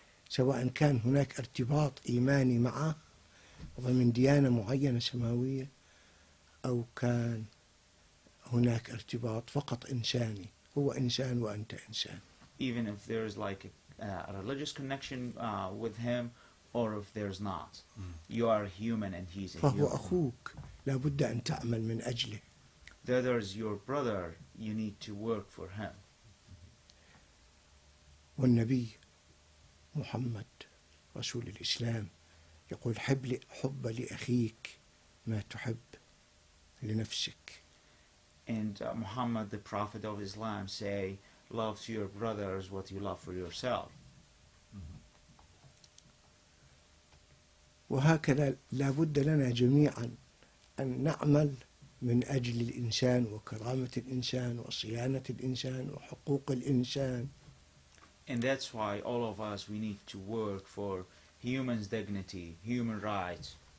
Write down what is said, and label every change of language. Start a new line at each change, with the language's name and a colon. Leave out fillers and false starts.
Arabic: سواء كان هناك ارتباط إيماني معه ضمن ديانة معينة سماوية، أو كان هناك ارتباط فقط إنساني، هو إنسان وأنت إنسان.
English: Even if there's like a religious connection with him, or if there's not, you are human and he's a
Arabic: فهو
English: human.
Arabic: أخوك لابد أن تعمل من أجله.
English: The other is your brother, you need to work for him.
Arabic: والنبي محمد رسول الإسلام يقول حب لأخيك ما تحب لنفسك.
English: And Muhammad, the Prophet of Islam, say, love to your brothers what you love for yourself.
Arabic: وهكذا لابد لنا جميعا أن نعمل من أجل الإنسان وكرامة الإنسان وصيانة الإنسان وحقوق الإنسان.
English: And that's why all of us, we need to work for human's dignity, human rights.